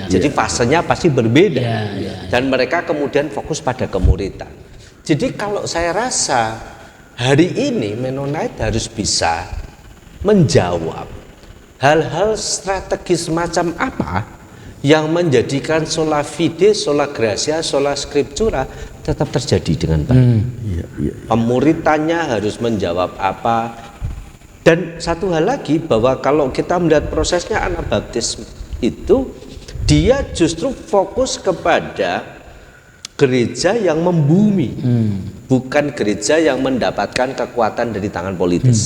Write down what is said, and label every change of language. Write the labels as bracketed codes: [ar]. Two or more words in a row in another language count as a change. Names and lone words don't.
[id] Jadi fasenya pasti berbeda, dan mereka kemudian fokus pada kemuritan. Jadi kalau saya rasa hari ini Mennonite harus bisa menjawab hal-hal strategis macam apa yang menjadikan [la] sola fide, sola gratia, sola scriptura [id] tetap terjadi dengan baik. Pemuritannya harus menjawab apa. Dan satu hal lagi, bahwa kalau kita melihat prosesnya Anabaptis itu, dia justru fokus kepada gereja yang membumi, bukan gereja yang mendapatkan kekuatan dari tangan politis.